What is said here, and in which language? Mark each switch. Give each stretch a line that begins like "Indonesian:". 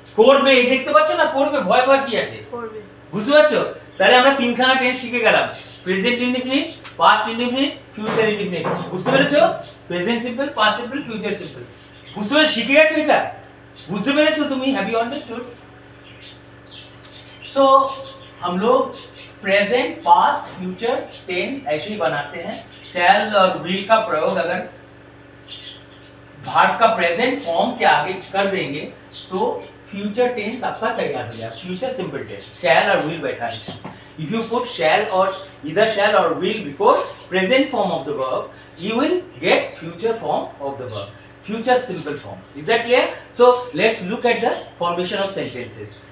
Bangla: করবে, এই দেখতে পাচ্ছ না, করবে, ভয় ভয় কি আছে, করবে। বুঝতে পারছো? তাহলে আমরা তিনখানা টেন্স শিখে গেলাম, present indefinite, past indefinite, future indefinite. বুঝতে পেরেছো? Present simple, past simple, future simple. বুঝতে পেরে শিখে গেছো এটা? बुझते पेरेছো তুমি?
English: Have you understood?
Hindi: सो हम लोग प्रेजेंट, पास्ट, फ्यूचर टेंस ऐसे ही बनाते हैं। शैल और विल का प्रयोग अगर भार्ब का प्रेजेंट फॉर्म के आगे कर देंगे तो फ्यूचर टेंस आपका तैयार हो जाएगा, फ्यूचर सिंपल टेंस। शैल और विल बैठा है।
English: If you put shall और either shall or will before present form of the verb, you will get future form of the verb, future simple form. Is that clear? So let's look at the formation of sentences.